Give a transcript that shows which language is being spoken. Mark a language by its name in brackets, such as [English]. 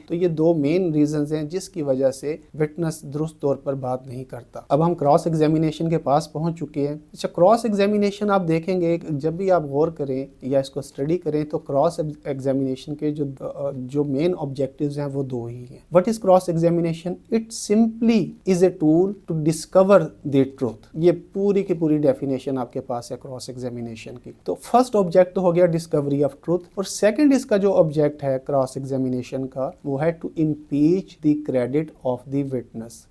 [Urdu] تو یہ 2 main reasons ہیں جس کی وجہ سے وٹنس درست طور پر بات نہیں کرتا. اب ہم کراس ایگزامینیشن کے پاس پہنچ چکے ہیں. اچھا, کراس ایگزامینیشن آپ دیکھیں گے جب بھی آپ غور کریں یا اس کو اسٹڈی کریں تو کراس ایگزامینیشن کے جو مین آبجیکٹیوز ہیں وہ 2 ہی ہیں. [English] What is cross examination? It simply is a tool to discover the truth. [Urdu] یہ پوری کی پوری ڈیفینیشن آپ کے پاس ہے کراس ایگزامینیشن کی. تو فرسٹ آبجیکٹ ہو گیا ڈسکوری آف ٹروتھ, اور سیکنڈ اس کا جو آبجیکٹ ہے کراس ایگزامینیشن کا وہ ہے [English] To impeach the credit of the witness.